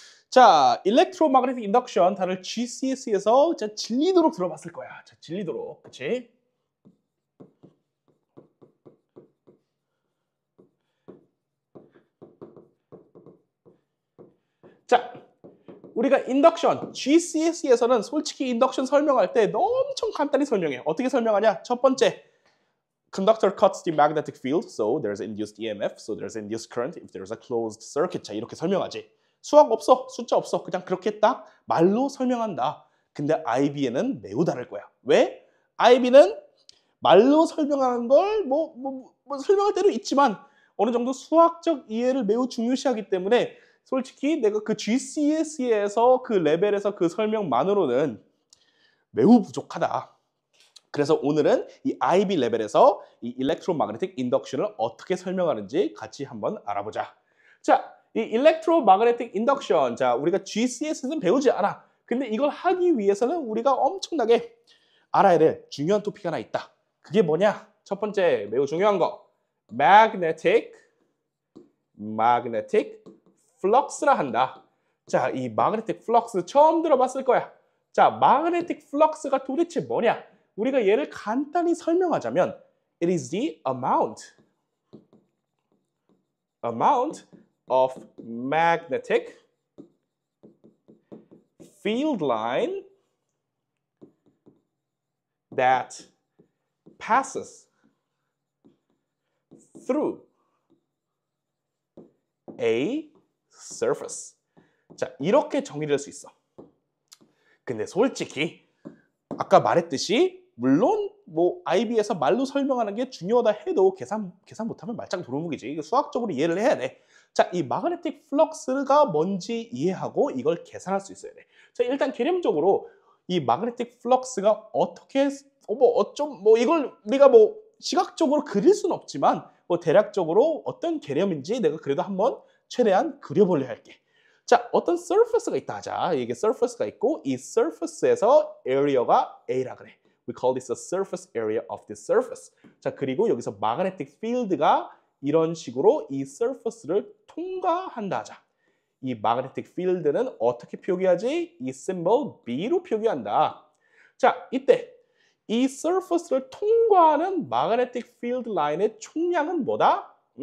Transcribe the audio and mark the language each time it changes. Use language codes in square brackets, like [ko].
[ko] 자, 일렉트로마그네틱 인덕션 다들 GCSE에서 진짜 질리도록 들어봤을 거야. 자, 질리도록. 그치? 자, 우리가 인덕션, GCSE에서는 솔직히 인덕션 설명할 때 엄청 간단히 설명해. 어떻게 설명하냐? [en] 첫 번째, conductor cuts the magnetic field, so there's induced EMF, so there's induced current if there's a closed circuit. [ko] 자, 이렇게 설명하지. 수학 없어, 숫자 없어. 그냥 그렇게 딱 말로 설명한다. 근데 IB에는 매우 다를 거야. 왜? IB는 말로 설명하는 걸 설명할 때도 있지만 어느 정도 수학적 이해를 매우 중요시하기 때문에 솔직히 내가 그 GCSE에서 그 레벨에서 그 설명만으로는 매우 부족하다. 그래서 오늘은 이 IB 레벨에서 이 일렉트로마그네틱 인덕션을 어떻게 설명하는지 같이 한번 알아보자. 자, 이 일렉트로마그네틱 인덕션, 자, 우리가 GCS에서는 배우지 않아. 근데 이걸 하기 위해서는 우리가 엄청나게 알아야 될 중요한 토픽이 하나 있다. 그게 뭐냐? 첫 번째 매우 중요한 거, magnetic flux라 한다. 자, 이 magnetic flux 처음 들어봤을 거야. 자, magnetic flux가 도대체 뭐냐? 우리가 얘를 간단히 설명하자면 [en] it is the amount of magnetic field line that passes through a surface. [ko] 자, 이렇게 정의를 할 수 있어. 근데 솔직히 아까 말했듯이 물론 IB에서 말로 설명하는 게 중요하다 해도 계산 못하면 말짱 도루묵이지. 이거 수학적으로 이해를 해야 돼. 자, 이 마그네틱 플럭스가 뭔지 이해하고 이걸 계산할 수 있어야 돼. 자, 일단 개념적으로 이 마그네틱 플럭스가 어떻게 이걸 우리가 시각적으로 그릴 수는 없지만 대략적으로 어떤 개념인지 내가 그래도 한번 최대한 그려보려 할게. 자, 어떤 surface가 있다 하자. 이게 surface가 있고 이 surface에서 area가 A라 그래. [en] We call this the surface area of this surface. [ko] 자, 그리고 여기서 magnetic field가 이런 식으로 이 surface를 통과한다 하자. 이 magnetic field는 어떻게 표기하지? 이 symbol B로 표기한다. 자, 이때 이 surface를 통과하는 magnetic field line의 총량은 뭐다?